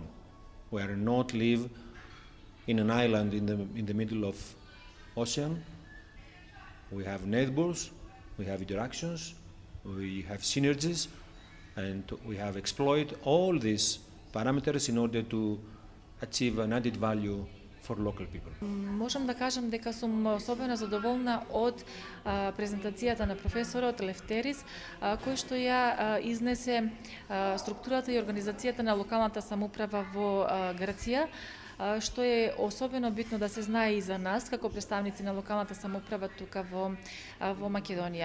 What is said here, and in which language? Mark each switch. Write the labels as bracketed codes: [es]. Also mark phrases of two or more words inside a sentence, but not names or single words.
[en] We are not live in an island in the middle of ocean. We have neighbors, we have interactions, we have synergies, and we have exploited all these parameters in order to achieve an added value for local people. [mk] Можам да кажам дека сум особено задоволна од презентацијата на професорот Лефтерис, кој што ја изнесе структурата и организацијата на локалната самоуправа во Грција, што е особено битно да се знае и за нас како представници на локалната самоуправа тука во Македонија.